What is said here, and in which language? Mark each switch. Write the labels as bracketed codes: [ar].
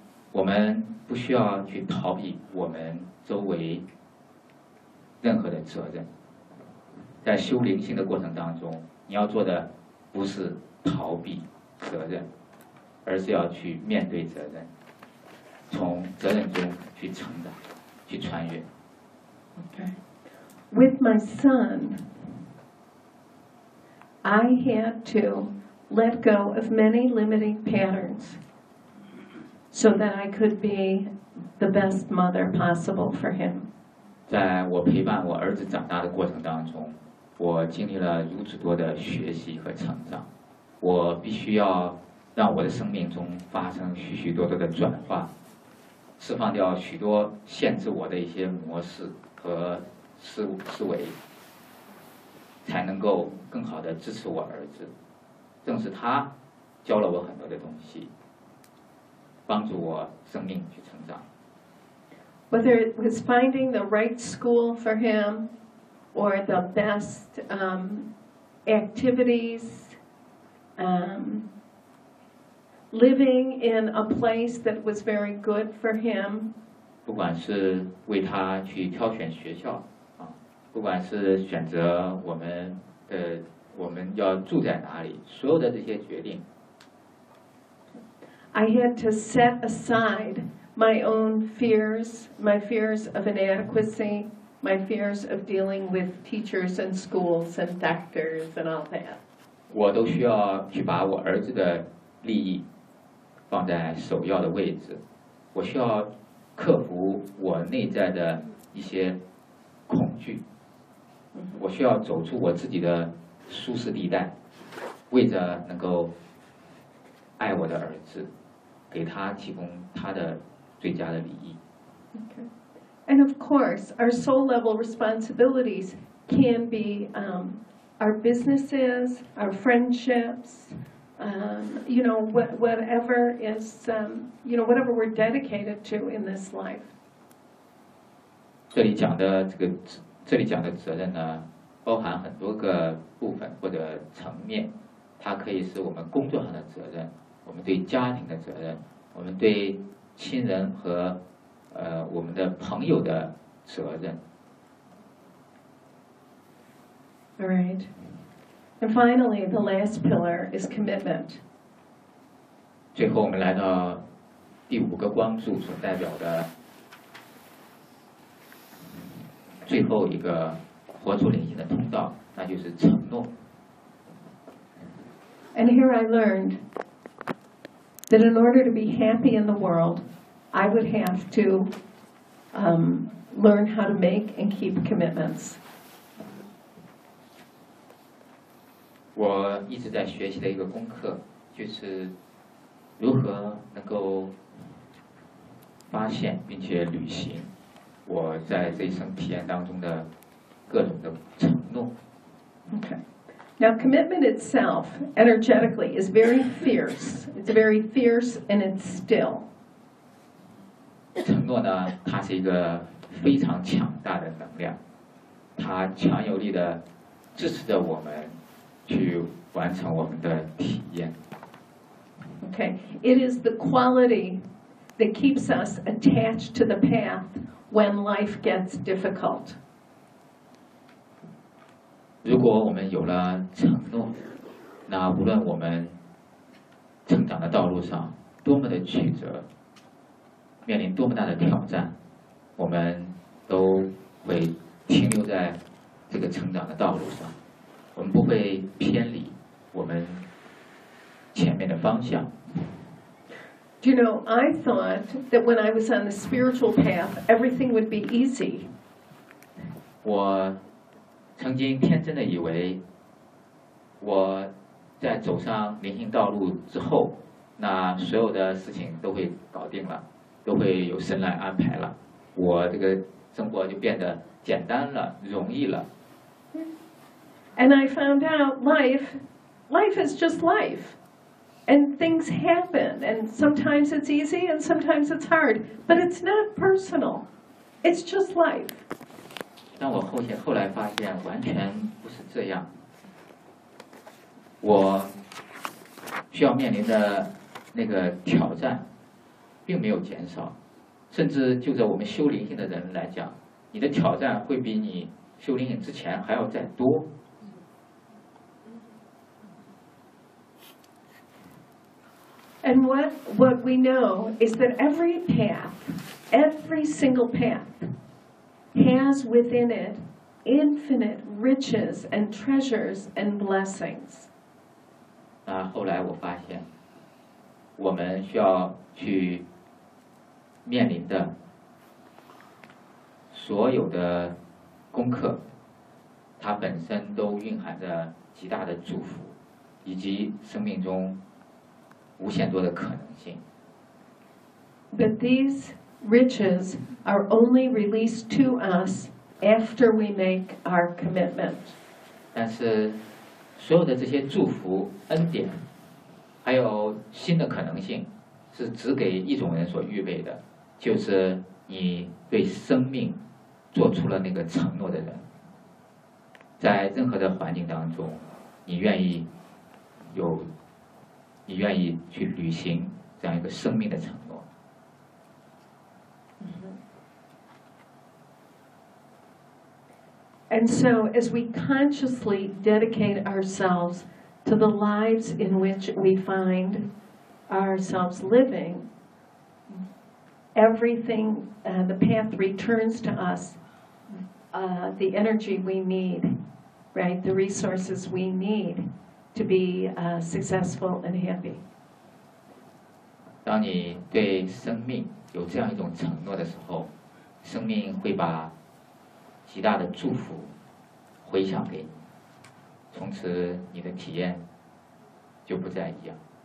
[zh] 我们不需要去逃避我们周围任何的责任。在修灵性的过程当中，你要做的不是逃避责任，而是要去面对责任，从责任中去成长，去穿越。 [en] Okay. With my son, I had to let go of many limiting patterns so that I could be the best mother possible for him. [zh] 在我陪伴我儿子长大的过程当中，我经历了如此多的学习和成长，我必须要让我的生命中发生许许多多的转化，释放掉许多限制我的一些模式和思维，才能够更好的支持我儿子。正是他教了我很多的东西，帮助我生命去成长。 [en] Whether it was finding the right school for him or the best activities, living in a place that was very good for him. [zh] 不管是为他去挑选学校，不管是选择我们要住在哪里，所有的这些决定。 [en] I had to set aside my own fears, my fears of inadequacy, my fears of dealing with teachers and schools and doctors and all that. [zh] 我都需要去把我儿子的利益放在首要的位置，我需要克服我内在的一些恐惧，我需要走出我自己的舒适地带，为着能够爱我的儿子，给他提供他的最佳的利益。 [en] Okay. And of course, our soul level responsibilities can be our businesses, our friendships, whatever is, whatever we're dedicated to in this life. [zh] 这里讲的这里讲的责任呢，包含很多个部分或者层面，它可以是我们工作上的责任，我们对家庭的责任，我们对亲人和我们的朋友的责任。 [en] All right. And finally, the last pillar is commitment. [zh] 最后我们来到第五个光柱所代表的最后一个活出灵性的通道，那就是承诺。 [en] And here I learned that in order to be happy in the world, I would have to learn how to make and keep commitments. [zh] 我一直在学习的一个功课，就是如何能够发现并且履行我在这一生体验当中的各种的承诺。 [en] Okay. Now, commitment itself, energetically, is very fierce. It's very fierce and it's still. [zh] 承诺呢，它是一个非常强大的能量，它强有力的支持着我们去完成我们的体验。 [en] Okay. It is the quality that keeps us attached to the path when life gets difficult. [zh] 如果我们有了承诺，那无论我们成长的道路上多么的曲折，面临多么大的挑战，我们都会停留在这个成长的道路上，我们不会偏离我们前面的方向。 [en] You know, I thought that when I was on the spiritual path, everything would be easy. [zh] 我曾经天真的以为，我在走上灵性道路之后，那所有的事情都会搞定了。都会由神来安排了，我这个生活就变得简单了，容易了。 [en] And I found out life is just life. And things happen. And sometimes it's easy and sometimes it's hard. But it's not personal. It's just life. [zh] 但我后来发现完全不是这样。我需要面临的那个挑战并没有减少，甚至就着我们修灵性的人来讲，你的挑战会比你修灵性之前还要再多。 [en] And what we know is that every path, every single path, has within it infinite riches and treasures and blessings. [zh] 那后来我发现，我们需要去面临的所有的功课，它本身都蕴含着极大的祝福，以及生命中无限多的可能性。 [en] But these riches are only released to us after we make our commitment. [zh] 但是，所有的这些祝福、恩典，还有新的可能性，是只给一种人所预备的，就是你对生命做出了那个承诺的人。在任何的环境当中，你愿意去履行这样一个生命的承诺。 [en] And so, as we consciously dedicate ourselves to the lives in which we find ourselves living, everything, the path returns to us, the energy we need, right? The resources we need to be successful and happy. [zh] 当你对生命有这样一种承诺的时候，生命会把极大的祝福回响给你，从此你的体验就不再一样。